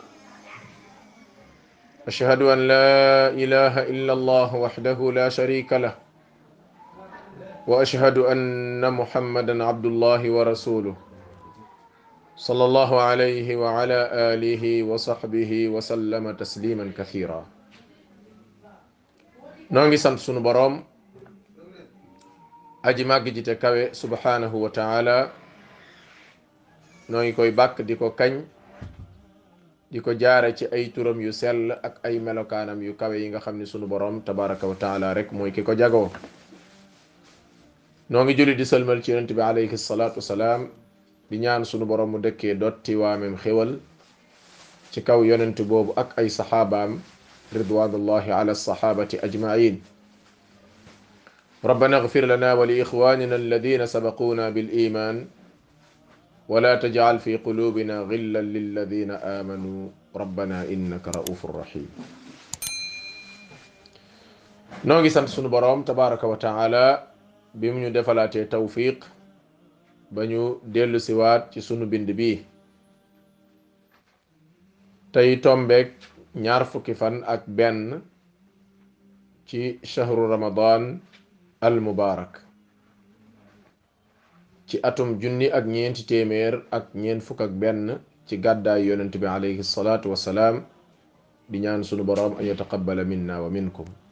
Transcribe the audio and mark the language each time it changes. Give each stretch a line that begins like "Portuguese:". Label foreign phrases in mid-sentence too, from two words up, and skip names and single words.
Arabic: أشهد أن لا إله إلا الله وحده لا شريك له وأشهد أن محمدا عبد الله ورسوله صلى الله عليه وعلى آله وصحبه وسلم تسليما كثيرا.
Wolof: noo ngi sant sunu borom aji màgg ji te kawe
Arabic: سبحانه وتعالى
Wolof: noo ngi koy bàkk di ko kañ di ko jaare ci ay turam yu sell ak ay melokaanam yu kawe yi nga xam ne sunu borom
Arabic: تبارك وتعالى
Wolof: rek mooy ki ko jagoo. noo ngi julli di sëlmal ci yonent bi
Arabic: عليه الصلاة والسلام
Wolof: di ñaan sunu borom mu dëkkee dotti waamem xéwal ci kaw yonent boobu ak ay saxaabaam
Arabic: رضوان الله على الصحابة أجمعين. ربنا اغفر لنا ولإخواننا الذين سبقونا بالإيمان ولا تجعل في قلوبنا غلا للذين آمنوا ربنا إنك رؤوف رحيم.
Wolof: noo ngi sant sunu borom
Arabic: تبارك وتعالى
Wolof: بيم ñu defalaté tawfiq bañu delu ci waat ci sunu bind bi tay tombek ñaar fukki fan ak benn ci
Arabic: شهر رمضان المبارك
Wolof: ci atum junni ak ñeenti téeméer ak ñeent fukk ak benn ci gàddaay yonent bi
Arabic: عليه الصلاة والسلام
Wolof: di ñaan sunu boroom
Arabic: أن يتقبل منا ومنكم.